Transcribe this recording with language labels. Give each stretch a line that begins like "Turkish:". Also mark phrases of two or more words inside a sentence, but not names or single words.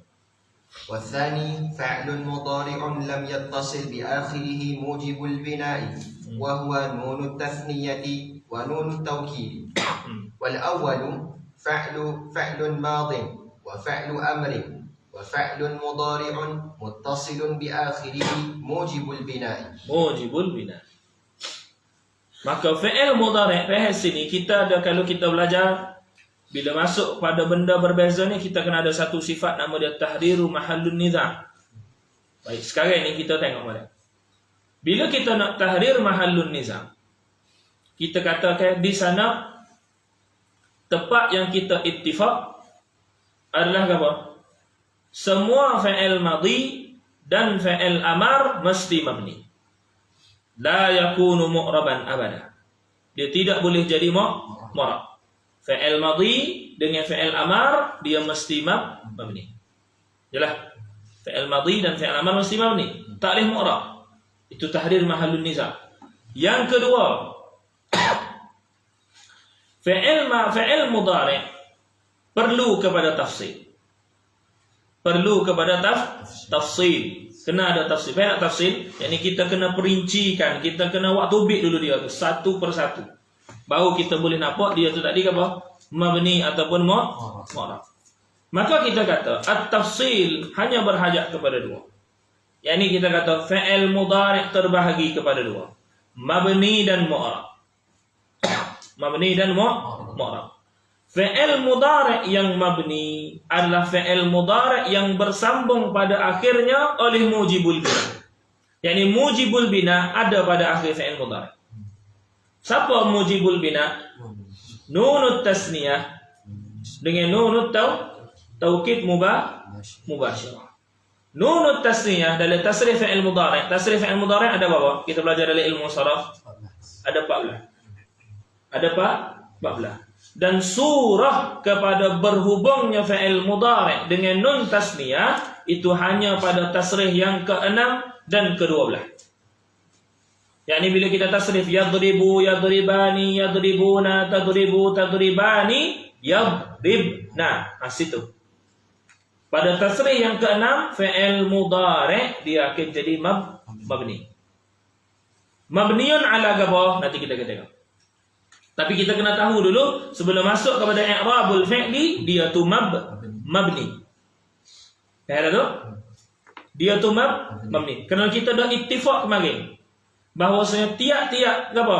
Arabic: والثاني فعل مضارع لم يتصل بآخره موجب البناء وهو نون التثنية ونون التوكيد. والأول فعل ماض وفعل أمر وفعل مضارع متصل بآخره موجب البناء. موجب البناء.
Malay: Maka
Arabic: فعل مضارع'
Malay: pada sini kita ada, kalau kita belajar bila masuk pada benda berbeza ni kita kena ada satu sifat nama dia
Arabic: تحرير محل النزاع'.
Malay: Baik, sekarang ni kita tengok pada. Bila kita nak
Arabic: تحرير محل النزاع',
Malay: kita katakan di sana tempat yang kita ittifaq adalah apa? Semua
Arabic: فعل ماض
Malay: dan
Arabic: فعل أمر
Malay: mesti mabni.
Arabic: لا يكون معربا أبدا.
Malay: Dia tidak boleh jadi mu'rab.
Arabic: فعل ماض
Malay: dengan
Arabic: فعل أمر
Malay: dia mesti mabni. Jelas?
Arabic: فعل ماض
Malay: dan
Arabic: فعل أمر
Malay: mesti mabni. Tak boleh mu'rab. Itu
Arabic: تحرير محل النزاع'.
Malay: Yang kedua,
Arabic: فعل مضارع'
Malay: perlu kepada tafsil. Perlu kepada tafsil. Kena ada tafsil. Banyak tafsil. Yang ni kita kena perincikan. Kita kena buat tubik dulu dia tu. Satu persatu. Baru kita boleh nampak dia tu tadi apa? Mabni ataupun mu'rab. Maka kita kata at-tafsil hanya berhajat kepada dua. Yang ni kita kata
Arabic: فعل مضارع'
Malay: terbahagi kepada dua. Mabni dan mu'rab. Mabni dan mu'rab.
Arabic: فعل مضارع'
Malay: yang mabni adalah
Arabic: فعل مضارع'
Malay: yang bersambung pada akhirnya oleh
Arabic: موجب البناء.
Malay: Yani
Arabic: موجب البناء
Malay: ada pada akhir
Arabic: فعل مضارع'.
Malay: Siapa
Arabic: موجب البناء? نون التثنية
Malay: dengan
Arabic: نون التوكيد المباشرة. نون التثنية
Malay: dalam
Arabic: تصريف فعل مضارع'. تصريف فعل مضارع'
Malay: ada berapa? Kita belajar dalam ilmu saraf. Ada 14. Ada 14. Dan surah kepada berhubungnya
Arabic: فعل مضارع'
Malay: dengan
Arabic: نون التثنية
Malay: itu hanya pada tasrif yang ke-6 dan ke-12. Yakni bila kita tasrif
Arabic: يضرب يضربان يضربون تضرب تضربان يضربن.
Malay: Situ. Pada tasrif yang ke-6
Arabic: فعل مضارع'
Malay: dia akan jadi mabni.
Arabic: مبني على
Malay: apa? Nanti kita tengok. Tapi kita kena tahu dulu sebelum masuk kepada
Arabic: إعراب الفعل
Malay: dia tu mabni. Faham tu? Dia tu mabni. Kerana kita dah ittifaq kemarin bahwasanya tiap-tiap apa?